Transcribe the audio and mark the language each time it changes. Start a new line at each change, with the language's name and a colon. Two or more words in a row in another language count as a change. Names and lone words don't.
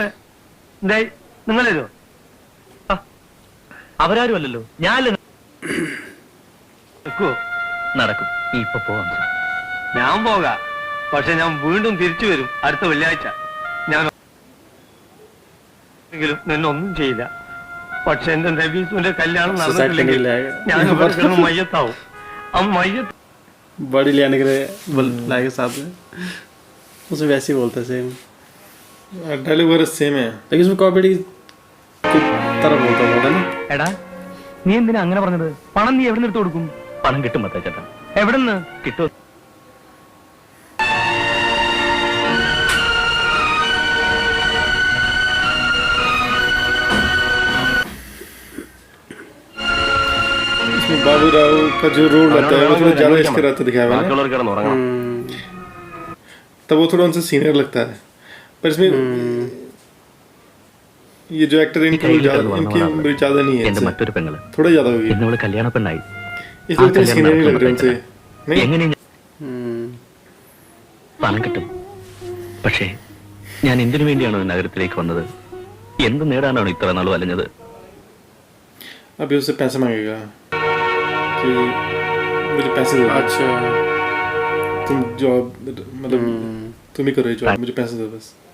Malayalam: എന്തായി നിങ്ങൾ തരുമോ? അവരാരും അല്ലല്ലോ, ഞാൻ നടക്കും. നീ ഇപ്പൊ പോവാം. ഞാൻ പോകാം, പക്ഷെ ഞാൻ വീണ്ടും തിരിച്ചു വരും അടുത്ത വെള്ളിയാഴ്ച. ഞാൻ നിന്നൊന്നും ചെയ്യില്ല. പക്ഷെ എന്റെ നബീസുവിന്റെ കല്യാണം നടന്നിട്ടില്ലെങ്കിൽ ഞാൻ മയ്യത്താവും. ആ മയ്യത്ത്
Hindi: बॉडी ले आने के लिए लाएगा साथ में उसे वैसे ही बोलता है सेम डायलॉग वगैरह सेम है लेकिन उसमें कॉमेडी की तरह बोलता है ना
Malayalam: എടാ നീ എന്തിനാ അങ്ങനെ പറഞ്ഞത്? പണം നീ എവിടെ നിന്ന് എടുത്തു കൊടുക്കും? പണം കിട്ടും ചേട്ടാ. എവിടെ നിന്ന് കിട്ടും?
Hindi: इसमें बाबू राव का जो रोल रहता है वो थोड़ा ज्यादा इसका रहता दिखाया हुआ है ना। तब वो थोड़ा उनसे सीनियर लगता है, पर इसमें ये जो एक्टर इनकी उम्र ज्यादा नहीं है
Malayalam: എന്റെ
Hindi: इनसे।
Malayalam: മറ്റൊരു പെങ്ങള്
Hindi: थोड़ा ज्यादा होगी
Malayalam: എന്നോട് കല്യാണ പെണ്ണായി.
Hindi: इसलिए उतने सीनियर नहीं लग रहे उनसे नहीं।
Malayalam: എങ്ങനെ പണം കിട്ടും? പക്ഷേ ഞാൻ എന്തിനു വേണ്ടിയാണോ നഗരത്തിലേക്ക് വന്നത്? എന്ത് നേടാനാണ് ഇത്ര നാൾ വലഞ്ഞത്?
Hindi: अभी उससे पैसे मांगेगा कि मुझे पैसे दो, अच्छा तुम जॉब मतलब तुम ही करो ये जॉब, मुझे पैसे दो बस।